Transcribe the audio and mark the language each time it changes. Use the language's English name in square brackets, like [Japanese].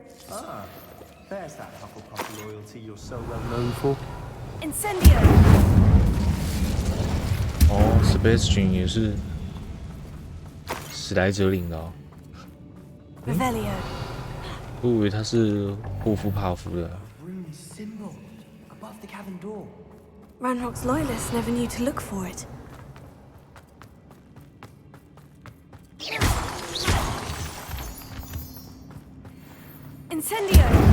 [English] Ah, there's that Hufflepuff loyalty you're so well known for. Incendio. [Chinese] 哦 ，Sebastian 也是史莱哲林的哦。 [English] Revelio. [Chinese] 我以为他是霍夫帕夫的。 [English] Rune symbol above the cavern door. Ranrock's loyalists never knew to look for it. Incendio.